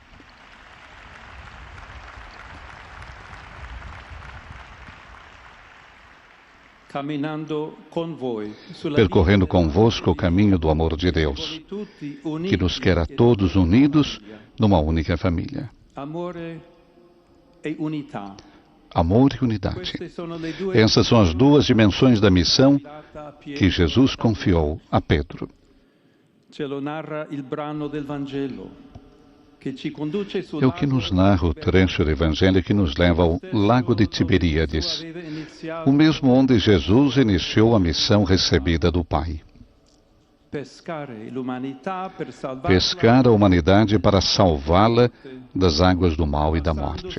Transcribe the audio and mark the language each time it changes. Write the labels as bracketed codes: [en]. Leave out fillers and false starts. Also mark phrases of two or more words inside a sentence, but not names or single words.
[pt] Percorrendo convosco o caminho do amor de Deus, que nos quer a todos unidos numa única família. Amor e unidade. Essas são as duas dimensões da missão que Jesus confiou a Pedro. [it] Ce lo narra il brano del Vangelo, che ci conduce sul [pt] É o que nos narra o trecho do Evangelho que nos leva ao lago de Tiberíades, o mesmo onde Jesus iniciou a missão recebida do Pai. Pescar a humanidade para salvá-la das águas do mal e da morte.